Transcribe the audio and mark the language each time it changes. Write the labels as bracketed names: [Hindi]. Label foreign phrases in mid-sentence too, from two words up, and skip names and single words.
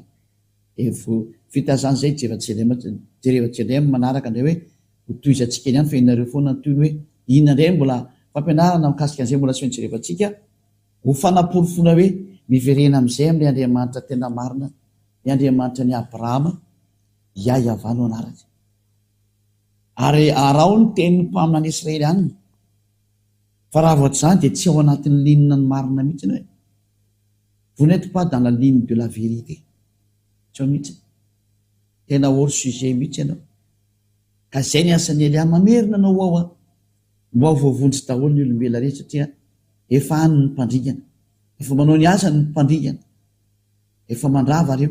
[Malagasy] Vita zany zay Jerevan-Tselema manaraka indray hoe ho tohizantsika ihany fa inareo foana ny toy hoe inona indray mbola fampianarana mikasika an'izay mbola tsy maintsy jerevantsika ho fanaporofona hoe miverena amin'izay amin'ilay Andriamanitra tena marina, ny Andriamanitra ny Abrahama iayavano anarany. Ary arao ny tenin'ny mpaminany Israelianina, fa raha vao zany dia tsy ao anatin'ny linina ny marina mihitsy hoe [French] vous n'êtes pas dans la ligne de la vérité. [Malagasy] Tsy ao mihitsy, tena [French] hors sujet [Malagasy] mihitsy ianao. Ka zay ny asan'ny Ely mamerina anao ao mba ho voavondrotsy daholo ny olombelona rehetra, satria efa any ny mpandringana, efa manao ny asany ny mpandringana, efa mandrava reo.